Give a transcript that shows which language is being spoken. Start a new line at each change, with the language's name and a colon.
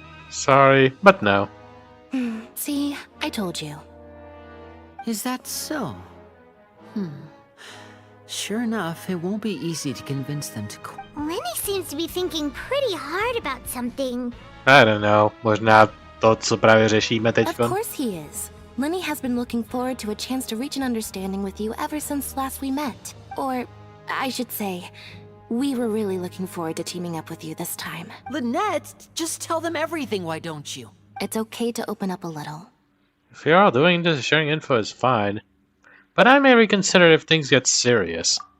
English: Sorry, but no. See, I told you. Is that so? Sure enough, it won't be easy to convince them to... Lenny seems to be thinking pretty hard about something. I don't know,
Czech: možná to, co právě řešíme teď.
English: Of course he is. Lenny has been looking forward to a chance to reach an understanding with you ever since last we met. Or, I should say, we were really looking forward to teaming up with you this time. Lynette, just tell them everything, why don't you? It's okay to open up a little. If you're all doing this, sharing info is fine. But I may reconsider if things get serious.